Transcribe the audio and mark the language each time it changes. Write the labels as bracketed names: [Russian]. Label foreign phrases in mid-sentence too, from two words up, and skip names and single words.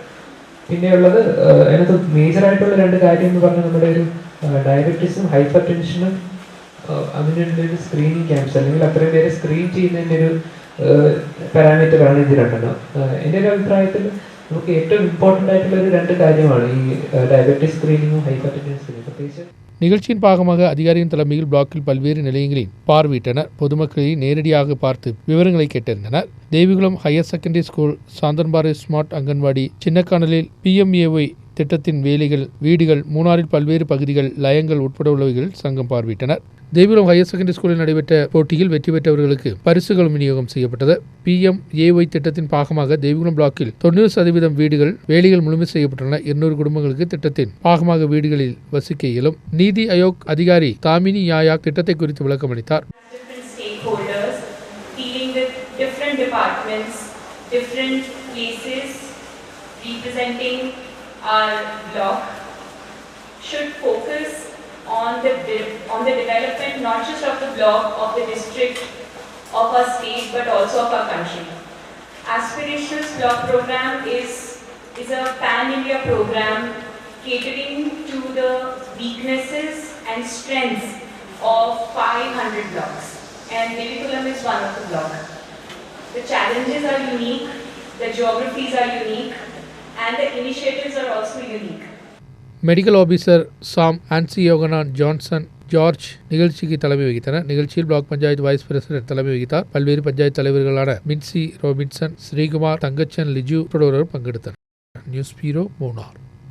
[Malayalam] പിന്നെയുള്ളത് അതിനകത്ത് മേജറായിട്ടുള്ള 2 കാര്യം എന്ന് പറഞ്ഞാൽ നമ്മുടെ ഒരു ഡയബറ്റീസും ഹൈപ്പർ ടെൻഷനും അതിനുള്ളൊരു [English] screening camps [Malayalam] അല്ലെങ്കിൽ അത്രയും പേരെ സ്ക്രീൻ ചെയ്യുന്നതിൻ്റെ ഒരു പാരാമീറ്ററാണ് ഇത് 2 എണ്ണം. എൻ്റെ ഒരു അഭിപ്രായത്തിൽ നമുക്ക് ഏറ്റവും ഇമ്പോർട്ടൻ്റ് ആയിട്ടുള്ള ഒരു 2 കാര്യമാണ് ഈ [English] diabetes screening hypertension screening. [Malayalam] പ്രത്യേകിച്ച് [Tamil] நிகழ்ச்சியின் பாகமாக அதிகாரியின் தலைமையில் பிளாக்கில் பல்வேறு நிலையங்களில் பார்வையிட்டனர். பொதுமக்களை நேரடியாக பார்த்து விவரங்களை கேட்டறிந்தனர். தேவிகுளம் ஹையர் செகண்டரி ஸ்கூல், சாந்தன்பாறை ஸ்மார்ட் அங்கன்வாடி, சின்னக்கானலில் PMAY திட்டத்தின் வேலைகள், வீடுகள், மூணாறில் பல்வேறு பகுதிகள், லயங்கள் உட்பட உள்ளவைகள் சங்கம் பார்வையிட்டனர். தேவிகுளம் ஹையர் செகண்டரி ஸ்கூலில் நடைபெற்ற போட்டியில் வெற்றி பெற்றவர்களுக்கு பரிசுகளும் விநியோகம் செய்யப்பட்டது. PMAY திட்டத்தின் பாகமாக தேவிகுளம் பிளாக்கில் 90% வீடுகள் வேலைகள் முழுமை செய்யப்பட்டுள்ளன. 200 குடும்பங்களுக்கு திட்டத்தின் பாகமாக வீடுகளில் வசிக்க இயலும். நீதி ஆயோக் அதிகாரி தாமினி யாயாக் திட்டத்தை குறித்து விளக்கமளித்தார். [English] Our block should focus on the development not just of the block, of the district, of our state, but also of our country. Aspirations Block program is a pan-India program catering to the weaknesses and strengths of 500 blocks, and Devikulam is one of the blocks. The challenges are unique, the geographies are unique, and the initiatives are also unique. medical officer [Tamil] சாம் ஆன்சியோகனா ஜான்சன் ஜார்ஜ் நிகழ்ச்சிக்கு தலைமை வகித்தனர். நிகழ்ச்சியில் பிளாக் பஞ்சாயத்து [English] vice president [Tamil] தலைமை வகித்தார். பல்வேறு பஞ்சாயத்து தலைவர்களான மின்சி ரோபின்சன், ஸ்ரீகுமார், தங்கச்சன், லிஜு உட்பட பங்கெடுத்தனர். [English] News Bureau, Munnar.